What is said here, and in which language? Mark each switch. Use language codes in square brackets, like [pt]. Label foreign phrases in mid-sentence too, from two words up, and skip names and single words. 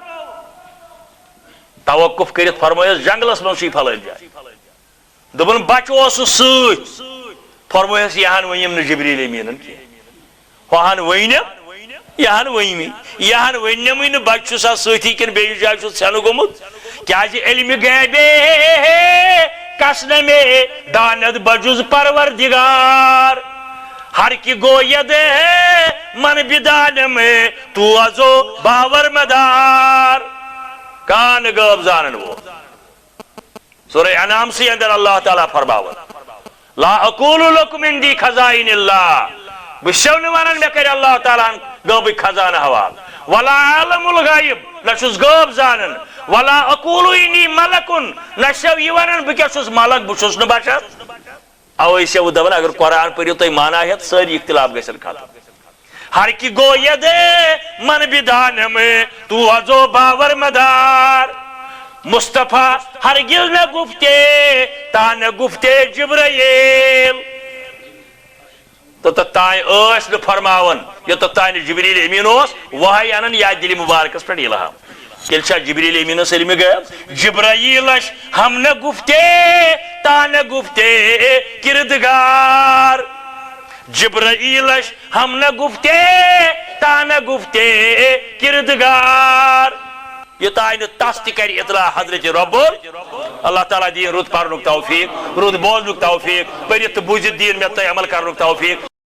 [ks] توقف کٔرِتھ فرمٲیس جنگلس منٛز چھُے فلٲنۍ جایہِ دپان بچہٕ اوسُس سۭتۍ فرمایس یہ ؤنِم نہٕ جبریٖل امیٖنن کینٛہہ ہُہن ؤنِم یہن ؤنمی یہن ؤنمٕے نہٕ بچہٕ چھُس سۭتی کِنہٕ بیٚیِس جایہِ چھُس ژھٮ۪نہٕ گوٚمُت کیٛازِ [fa] علمِ غیبے کس نہ مے داند بجُز پروردگار ہر کی گوید من بدان میں تو ازو باور مدار [ks] کان غٲب زانن وول سورہ انعام سے اندر اللہ تعالیٰ فرماون [ar] لا اقول لکم عندی خزائن اللہ [ks] بہ چھُسو نہٕ ونان مےٚ کر اللہ تعالیٰ غٲبٕکۍ خزانہٕ حوالہٕ [ar] ولا عالم الغیب [ks] نہ چھُس غٲب زانان [ar] ولا اقول انی ملکن [ks] نہ چھُسو یہِ ونان بہٕ کیٛاہ چھُس ملک بہٕ چھُس نہٕ بشر اوے چھِ بہٕ دپان اگر قرآن پٔرِو تُہۍ مانا ہٮ۪تھ سٲری اختلاف گژھن ختم [fa] ہر کی گوید من بدان میں تو ازو باور مدار مصطفیٰ ہرگز نہ گفتے تا نہ گفتے جبرائیل [ks] توٚتتھ تانۍ ٲسۍ نہٕ فرماون یوٚتتھ تانۍ جبریٖل امیٖن اوس وحی انان یا دِلہِ مبارکس پٮ۪ٹھ الہام تیٚلہِ چھا جبریٖل امیٖنس علمِ غیب [fa] جبرائیلش ہم نہ گفتے تا نہ گفتے کردگار جبرائیلش ہم نہ گفتے تا نہ گفتے کردگار [ks] یوٚتانۍ نہٕ تس تہِ کرِ اطلاع حضرت ربُل اللہ تعالیٰ دِیِن رُت پرنُک توفیٖق رُت بوزنُک توفیٖق پٔرِتھ تہٕ بوٗزِتھ دِیِن مےٚ تۄہہِ عمل کرنُک توفیٖق